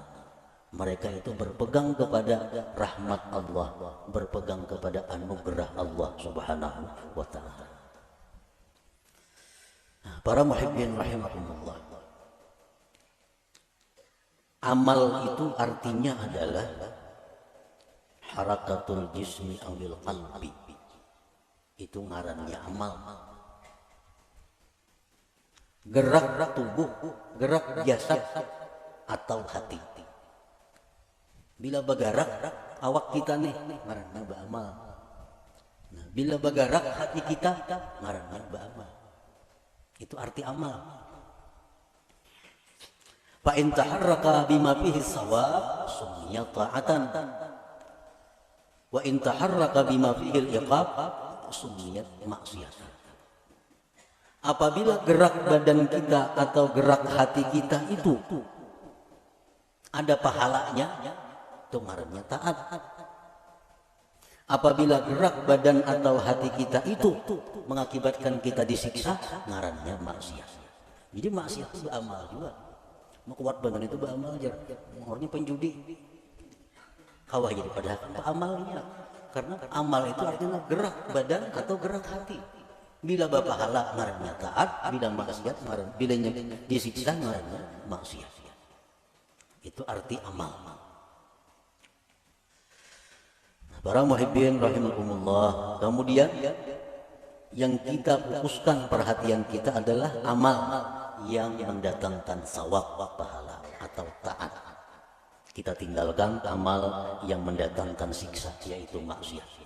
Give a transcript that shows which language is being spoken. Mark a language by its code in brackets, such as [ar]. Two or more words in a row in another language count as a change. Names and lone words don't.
[id] Mereka itu berpegang kepada rahmat Allah, berpegang kepada anugerah Allah [ar] سبحانه وتعالى. [id] Para [ar] محبين رحمكم الله, [id] amal itu artinya adalah [ar] حركة الجسم أو القلب. [bjn] Itu ngarannya amal. [id] Gerak tubuh, gerak jasad atau hati. [bjn] Bila bergerak awak kita nih, ngaranna beramal. Nah, bila bergerak hati kita, ngaranna beramal. [id] Itu arti amal. [ar] فإن تحرك بما فيه ثواب سمي طاعة. وإن تحرك بما فيه العقاب سمي معصية. [id] Apabila gerak badan kita atau gerak hati kita itu ada pahalanya, itu ngarannya taat. Apabila gerak badan atau hati kita itu mengakibatkan kita disiksa, ngarannya maksiat. Jadi maksiat itu beramal juga. Mau kuat badan itu beramal aja. Orangnya penjudi, kawah jadi pada amalnya. Karena amal itu artinya gerak badan atau gerak hati. Bila berpahala ngarannya taat, bila maksiat ngarannya, bila disiksa ngarannya maksiat. Itu arti amal. Para [ar] محبين رحمكم الله, [id] kemudian yang kita fokuskan perhatian kita adalah amal yang mendatangkan sawab pahala atau taat. Kita tinggalkan amal yang mendatangkan siksa, yaitu maksiat.